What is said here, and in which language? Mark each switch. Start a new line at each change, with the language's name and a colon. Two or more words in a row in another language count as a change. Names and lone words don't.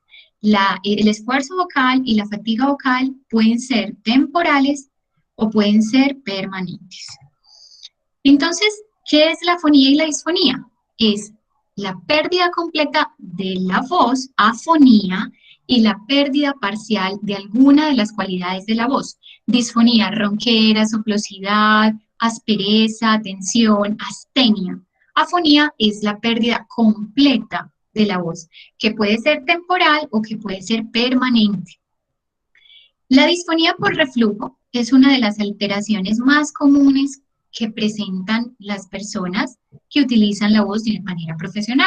Spanish: El esfuerzo vocal y la fatiga vocal pueden ser temporales o pueden ser permanentes. Entonces, ¿qué es la afonía y la disfonía? Es la pérdida completa de la voz, afonía, y la pérdida parcial de alguna de las cualidades de la voz. Disfonía, ronquera, soplosidad, aspereza, tensión, astenia. Afonía es la pérdida completa de la voz, que puede ser temporal o que puede ser permanente. La disfonía por reflujo es una de las alteraciones más comunes que presentan las personas que utilizan la voz de manera profesional.